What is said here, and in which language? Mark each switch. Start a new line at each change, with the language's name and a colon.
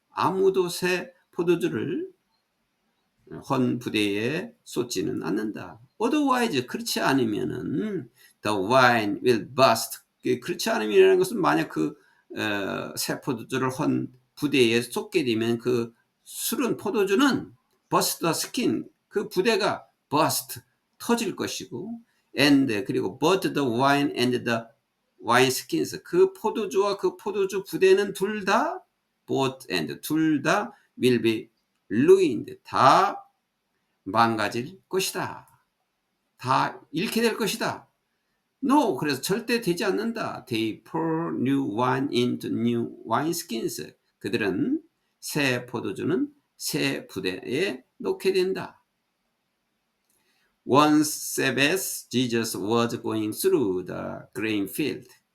Korean: 아무도 새 포도주를 헌 부대에 쏟지는 않는다.
English: Otherwise
Korean: 그렇지 않으면은
English: the wine will burst.
Korean: 그렇지 않으면이라는 것은 만약 새 포도주를 헌 부대에 쏟게 되면 그 술은 포도주는
English: burst the skin,
Korean: 그 부대가 burst 터질 것이고, and 그리고
English: but the wine and the wine skins,
Korean: 그 포도주와 그 포도주 부대는 둘 다
English: both and
Korean: 둘 다
English: will be ruined,
Korean: 다 망가질 것이다. 다 잃게 될 것이다. No, 그래서 절대 되지 않는다.
English: They pour new wine into new wineskins.
Korean: 그들은 새 포도주는 새 부대에 놓게 된다.
English: One Sabbath, Jesus was going through the grain field.